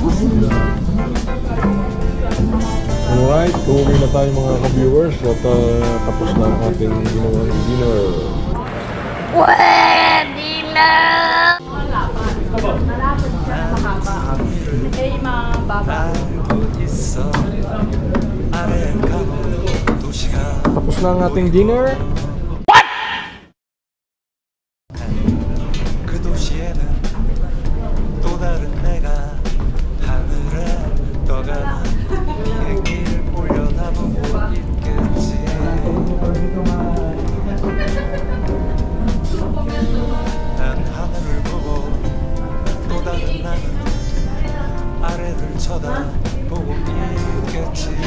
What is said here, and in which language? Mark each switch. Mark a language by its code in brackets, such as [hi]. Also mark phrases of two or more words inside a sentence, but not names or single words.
[tl] Alright, uuwi na tayo mga ka-viewers at tapos na ang ating ginawang dinner. Tapos na ang ating dinner. [ko] 그 도시에는 또 다른 내가 하늘에 떠가는 비행기를 올려다보고 있겠지. 난 하늘을 보고 또 다른 나는 아래를 쳐다보고 있겠지.